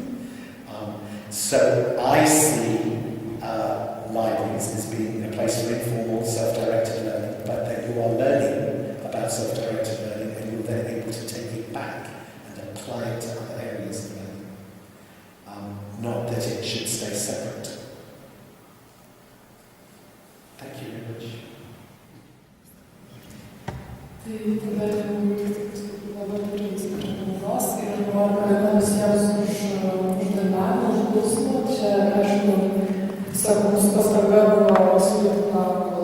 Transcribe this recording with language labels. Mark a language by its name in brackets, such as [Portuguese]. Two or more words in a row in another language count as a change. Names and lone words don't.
[English] So I see libraries as being a place for informal, self-directed learning, but that you are learning about self-directed learning and you're then able to take it back and apply it to other areas of learning. Not that it should stay separate. [Lithuanian] Tai tada labai turiu knygos ir noriu padėkoti visiems už dalyvavimą, už klausimą. Čia, aišku, tiesiog mūsų pastanga buvo pasiūlyti